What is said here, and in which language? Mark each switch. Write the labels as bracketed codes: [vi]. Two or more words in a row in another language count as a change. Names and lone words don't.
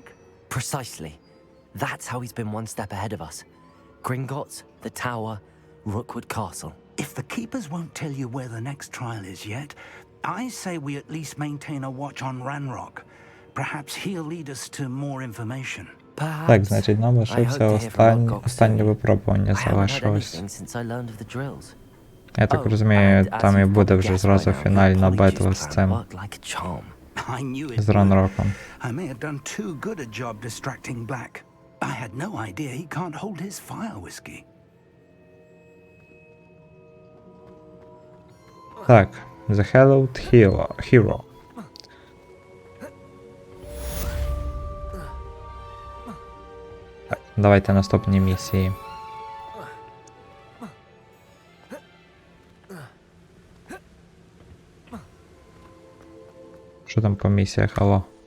[en] Precisely. That's how he's been one step ahead of us. Gringotts, the Tower, Rookwood Castle. If the Keepers won't tell you where the next trial is yet, I say we at least maintain a watch on Ranrock. Perhaps he'll lead us to more information. [uk] Так, значить, нам лишився останнє випробування залишилось. Я так розумію, там і буде вже зразу фінальна битва з цим. З Ранроком. [en] I may have done too good a job distracting Black. I had no idea he can't hold his fire whiskey. [uk] Так, The Hallowed Hero. Так, давайте наступні місії. Що там по місіях, алло?